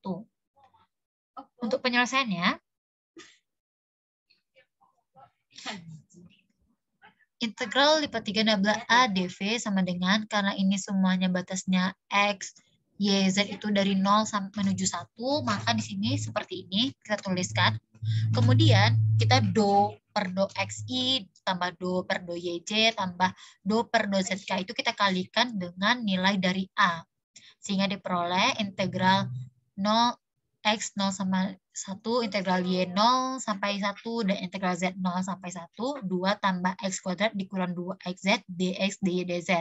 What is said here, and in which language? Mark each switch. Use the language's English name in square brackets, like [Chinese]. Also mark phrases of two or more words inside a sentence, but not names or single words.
[Indonesian] Untuk penyelesaiannya, integral lipat 3 nebula AdV sama dengan, karena ini semuanya batasnya X, Y, Z itu dari 0 sampai menuju 1, maka di sini seperti ini kita tuliskan. Kemudian kita do per do XI tambah do per do YJ tambah do per do ZK itu kita kalikan dengan nilai dari A. Sehingga diperoleh integral 0 X 0 sama 1, integral Y 0 sampai 1, dan integral Z 0 sampai 1, 2 tambah X kuadrat dikurang 2XZ dx dy dz.